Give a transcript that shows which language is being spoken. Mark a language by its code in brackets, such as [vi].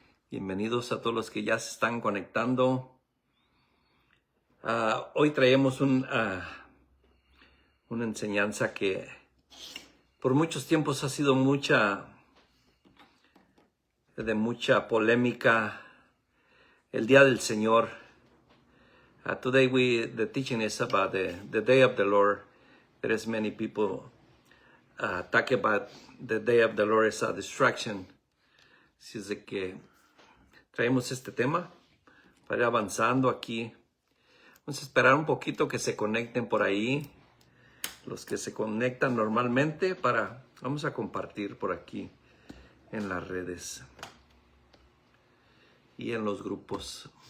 [es] Bienvenidos a todos los que ya se están conectando. Hoy traemos una enseñanza que por muchos tiempos ha sido de mucha polémica. El Día del Señor. [en] Today the teaching is about the Day of the Lord. There is many people talk about the Day of the Lord as a distraction. [es] Así es de que traemos este tema para ir avanzando aquí. Vamos a esperar un poquito que se conecten por ahí. Los que se conectan normalmente vamos a compartir por aquí en las redes y en los grupos.